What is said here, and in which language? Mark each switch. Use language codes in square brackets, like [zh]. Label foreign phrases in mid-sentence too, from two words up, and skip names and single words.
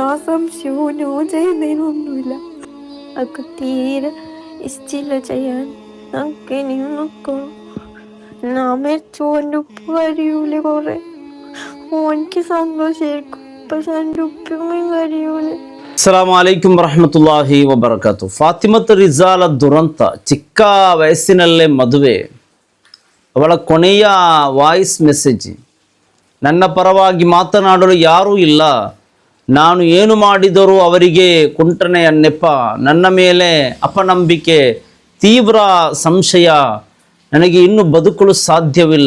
[ml] ആ സംശയവും ഓൻ ചെയ്യുന്നതിനൊന്നുമില്ല. അതൊക്കെ തീരെ ഇഷ്ടമില്ല ചെയ്യാൻ. നമുക്ക് ഇനിയും നിൽക്കണം. ഞാൻ മരിച്ചു എൻ്റെ ഉപ്പ കരയൂല കുറെ. ഓനിക്ക് സന്തോഷമായിരിക്കും, പക്ഷെ എൻ്റെ ഉപ്പയും കരയൂല. [ar] السلام عليكم ورحمة الله وبركاته. [kn] ಫಾತಿಮತ್ ರಿಜಾಲ ದುರಂತ, ಚಿಕ್ಕ ವಯಸ್ಸಿನಲ್ಲೇ ಮದುವೆ. ಅವಳ ಕೊನೆಯ ವಾಯ್ಸ್ ಮೆಸೇಜ್: ನನ್ನ ಪರವಾಗಿ ಮಾತನಾಡಲು ಯಾರೂ ಇಲ್ಲ, ನಾನು ಏನು ಮಾಡಿದರೂ ಅವರಿಗೆ ಕುಂಟನೆಯ ನೆಪ, ನನ್ನ ಮೇಲೆ ಅಪನಂಬಿಕೆ, ತೀವ್ರ ಸಂಶಯ, ನನಗೆ ಇನ್ನೂ ಬದುಕಲು ಸಾಧ್ಯವಿಲ್ಲ.